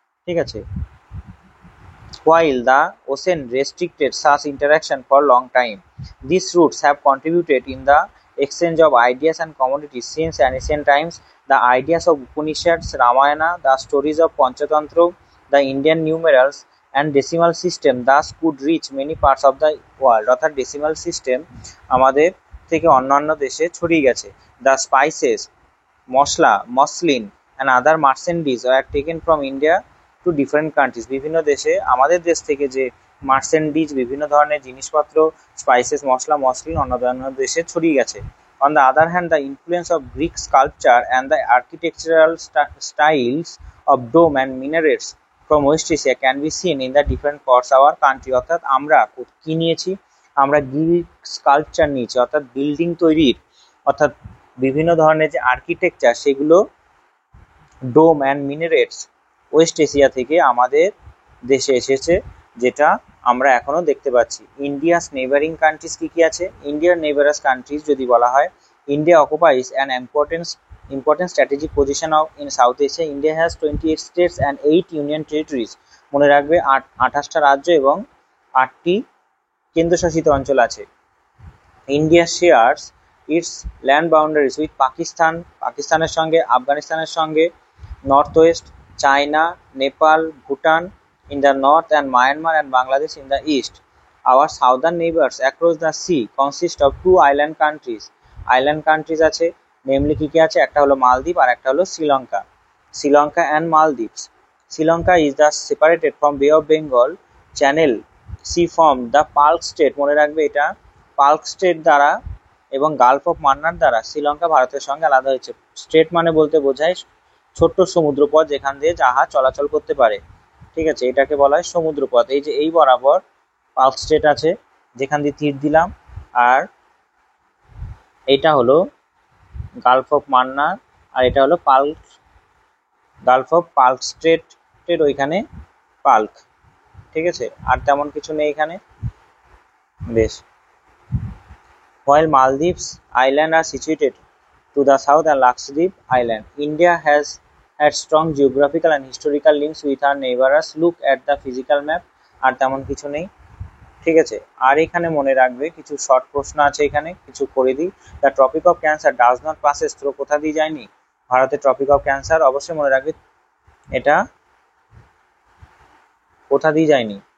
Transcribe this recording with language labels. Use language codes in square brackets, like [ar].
[bn] ঠিক আছে, [en] while the ocean restricted such interaction for long time, these routes have contributed in the exchange of ideas and commodities since ancient times. The ideas of Upanishads, Ramayana, the stories of Panchatantra, the Indian numerals and decimal system thus could reach many parts of the world. [bn] অর্থাৎ decimal system আমাদের থেকে অন্যান্য দেশে ছড়িয়ে গেছে। [en] The spices, masala, muslin and other merchandise were taken from India to different countries. [bn] বিভিন্ন দেশে আমাদের দেশ থেকে যে মার্চেন্ডিজ, বিভিন্ন ধরনের জিনিসপত্র, স্পাইসেস, মশলা, মসলিন অন্য দেশে ছড়িয়ে গেছে। [en] On the other hand, the influence of Greek sculpture and the architectural styles of dome and minarets from West Asia can be seen in the different parts our country. [bn] অর্থাৎ আমরা কি নিয়েছি? আমরা গ্রিক স্কাল্পচার নিয়েছি, অর্থাৎ বিল্ডিং তৈরির, অর্থাৎ বিভিন্ন ধরনের যে আর্কিটেকচার সেগুলো ডোম অ্যান্ড মিনারেটস ওয়েস্ট এশিয়া থেকে আমাদের দেশে এসেছে, যেটা আমরা এখনো দেখতে পাচ্ছি। [en] India's neighbouring countries [bn] কি কি আছে? ইন্ডিয়ার নেইবারাস কান্ট্রিজ যদি বলা হয়, [en] India occupies an important strategic position in South Asia. India has 28 states and 8 union territories. [bn] মনে রাখবে 28টা রাজ্য এবং 8টি কেন্দ্রশাসিত অঞ্চল আছে। [en] India shares its land boundaries with [bn] পাকিস্তানের সঙ্গে, আফগানিস্তানের সঙ্গে, [en] North west, China, Nepal, Bhutan in the north and Myanmar and Bangladesh in the east. Our southern neighbors across the sea consist of 2 island countries. Island countries [bn] আছে, [en] namely [bn] কি কি আছে? একটা হলো মালদ্বীপ আর একটা হলো Sri Lanka. [en] Sri Lanka and Maldives. Sri Lanka is thus separated from Bay of Bengal Channel Sea from the Palk Strait. [bn] মনে রাখবে এটা পাল্ক স্টেট দ্বারা এবং গালফ অফ মান্নার দ্বারা শ্রীলঙ্কা ভারতের সঙ্গে আলাদা হয়েছে। স্ট্রেট মানে বলতে বোঝায় ছোট্ট সমুদ্রপথ যেখান দিয়ে জাহাজ চলাচল করতে পারে। ঠিক আছে, এটাকে বলা হয় সমুদ্রপথ। এই যে এই বরাবর পাল্ক স্ট্রেট আছে যেখান দিয়ে তীর দিলাম, আর এটা হলো গালফ অফ মান্নার, আর এটা হলো গালফ অফ পাল্ক স্ট্রেটের ওইখানে পাল্ক। ঠিক আছে, আর তেমন কিছু নেই এখানে। বেশ, [en] While Maldives Island are situated to the south and Lakshadweep Island, India has had strong geographical and historical links with our neighbors. Look at the physical map. [bn] আর তেমন কিছু নেই, ঠিক আছে। আর এখানে মনে রাখবে কিছু শর্ট প্রশ্ন আছে, এখানে কিছু করে দিই। [en] the tropic of cancer does not passes through [bn] কোথা দিয়ে যায়নি? ভারতের ট্রপিক অফ ক্যান্সার অবশ্যই মনে রাখবে এটা কোথা দিয়ে যায়নি?